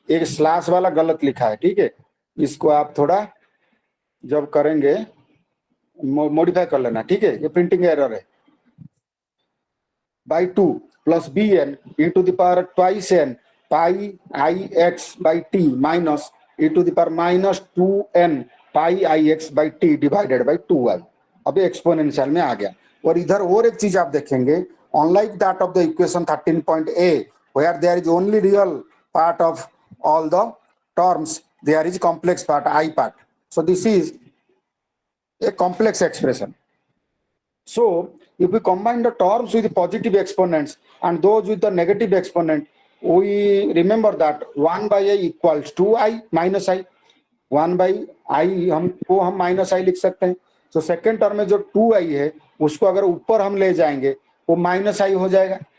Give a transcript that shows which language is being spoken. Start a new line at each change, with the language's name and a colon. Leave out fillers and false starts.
Hindi: एक स्लैश वाला गलत लिखा है, ठीक है, इसको आप थोड़ा जब करेंगे मॉडिफाई कर लेना, ठीक है, ये प्रिंटिंग एरर है।
English: by 2 plus bn e to the power twice n pi ix by t minus e to the power minus 2n pi ix by t divided by 2i।
Hindi: अब एक्सपोनेंशियल में आ गया। और इधर और एक चीज आप देखेंगे,
English: Unlike that of the equation 13.a where there is only real part of all the terms, there is complex part, I part, so this is a complex expression। So if we combine the terms with the positive exponents and those with the negative exponent, we remember that 1 by i equals 2i minus i।
Hindi: 1 by i हमको हम minus i लिख सकते हैं। तो second term में जो 2i है उसको अगर ऊपर हम ले जाएंगे वो माइनस आई हो जाएगा।